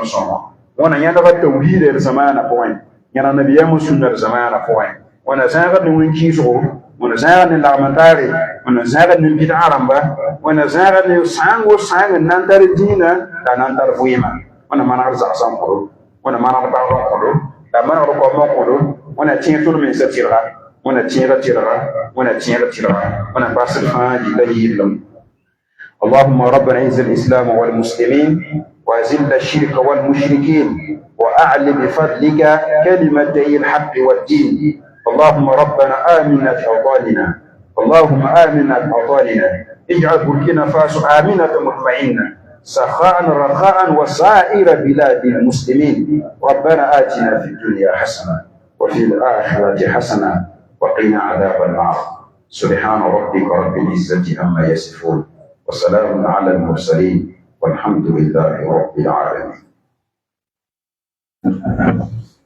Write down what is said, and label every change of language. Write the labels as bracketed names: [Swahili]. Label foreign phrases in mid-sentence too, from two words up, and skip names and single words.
[Mossi] sõma wẽna yãdga tawhiida d zamaana pʋgẽ yãna nabiyaam sũnna d zamaana pʋgẽ wẽna zãagd ne wẽn-kɩɩsgo wẽna zãagd ne lagmendaare wẽna zãagd ne bid'a rãmba wẽna zãagd ne sãango sãang n na n tar dĩinã la na n tar vɩɩma wẽna manegd zagsã n kõdo wẽna manegd bagd n kõdo la manegd kaoomã n kõdo wẽna tẽeg tõd mensã tɩrga wẽna tẽega tɩrga wẽna tẽeg tɩrga wẽna paasd fãa gilla yɩllem [Arabic] اللهم ربنا اعز الاسلام والمسلمين واذل الشرك والمشركين واعل بفضلك كلمتي الحق والدين اللهم ربنا امنا في اوطاننا اللهم امنا في اوطاننا اجعل بوركينا فاسو امنه مطمئنه سخاء رخاء وسائر بلاد المسلمين ربنا اتنا في الدنيا حسنه وفي الاخره حسنه وقنا عذاب النار سبحان ربك رب العزه عما يصفون وسلام على المرسلين والحمد لله رب العالمين.